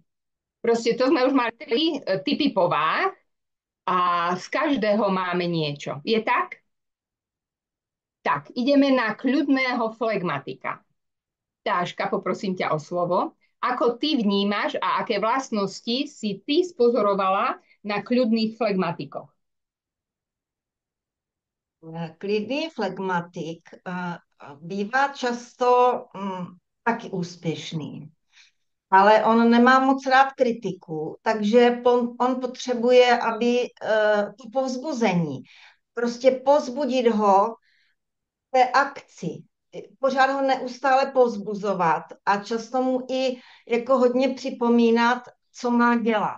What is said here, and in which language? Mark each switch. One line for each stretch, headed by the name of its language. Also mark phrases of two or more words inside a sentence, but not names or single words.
Slovak: Proste to sme už mali 3 typy pováh a z každého máme niečo. Je tak? Tak, ideme na kľudného flegmatika. Táška, poprosím ťa o slovo. Ako ty vnímaš a aké vlastnosti si ty spozorovala na kľudných flegmatikoch?
Czech: Klidný flegmatik bývá často taky úspěšný, ale on nemá moc rád kritiku, takže on potřebuje, aby to povzbuzení, prostě povzbudit ho v té akci, pořád ho neustále povzbuzovat a často mu i jako hodně připomínat, co má dělat.